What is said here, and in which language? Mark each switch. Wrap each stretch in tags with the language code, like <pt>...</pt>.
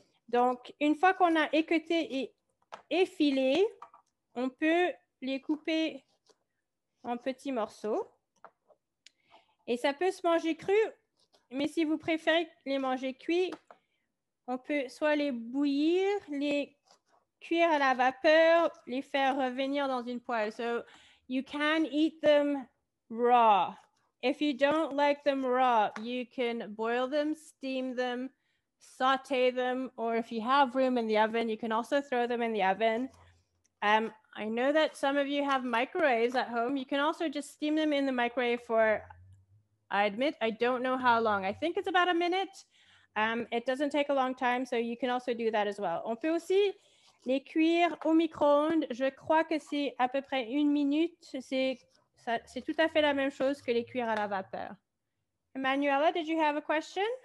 <fr>Donc, une fois qu'on a équeuté et effilé, on peut les couper en petits morceaux. Et ça peut se manger cru, mais si vous préférez les manger cuits, on peut soit les bouillir, les cuire à la vapeur, les faire revenir dans une poêle.</fr> <en>So you can eat them raw. If you don't like them raw, you can boil them, steam them, saute them, or if you have room in the oven, you can also throw them in the oven. I know that some of you have microwaves at home. You can also just steam them in the microwave for, I admit, I don't know how long. I think it's about a minute. It doesn't take a long time, so you can also do that as well.</en> <fr>On peut aussi les cuire au micro-ondes. Je crois que c'est à peu près 1 minute. C'est tout à fait la même chose que les cuire à la vapeur.</fr> <en>Emanuela, did you have a question?</en>